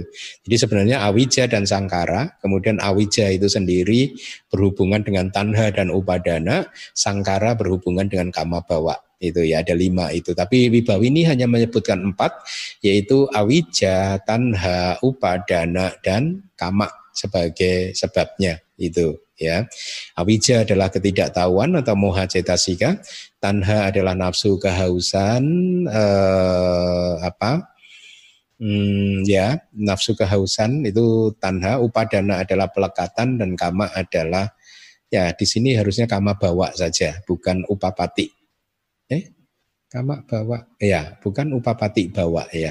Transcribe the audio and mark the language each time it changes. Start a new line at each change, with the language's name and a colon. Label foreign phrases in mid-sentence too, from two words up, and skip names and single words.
Indonesian: Jadi sebenarnya awija dan sangkara, kemudian awija itu sendiri berhubungan dengan tanha dan upadana, sangkara berhubungan dengan
Pali: kama bawa.
Indonesian: Itu ya, ada 5 itu. Tapi Wibhawini hanya menyebutkan 4, yaitu awija, tanha, upadana, dan kama sebagai sebabnya itu ya. Awija adalah ketidaktahuan atau
Pali: moha cetasika,
Indonesian: tanha adalah nafsu kehausan ya, nafsu kehausan itu tanha, upadana adalah pelekatan, dan kama adalah ya di sini harusnya
Pali: kama bawa
Indonesian: saja, bukan upapati.
Pali: Kama bawa
Indonesian: ya, bukan
Pali: upapati bawa
Indonesian: ya.